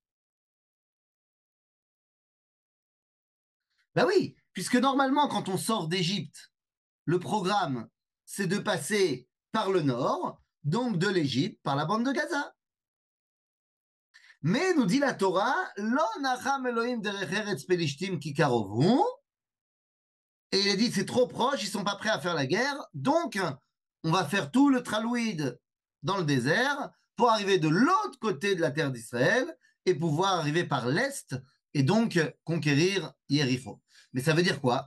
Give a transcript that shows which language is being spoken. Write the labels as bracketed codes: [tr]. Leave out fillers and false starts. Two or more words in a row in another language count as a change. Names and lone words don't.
[fr] Ben oui, puisque normalement, quand on sort d'Égypte, le programme, c'est de passer par le nord, donc de l'Égypte, par la bande de Gaza. Mais nous dit la Torah, [he] לא נחם אלהים דרך ארץ פלשתים כי קרוב. [fr] Et il a dit, c'est trop proche, ils sont pas prêts à faire la guerre, donc on va faire tout le tralouïde dans le désert pour arriver de l'autre côté de la terre d'Israël et pouvoir arriver par l'est et donc conquérir Yéricho. Mais ça veut dire quoi?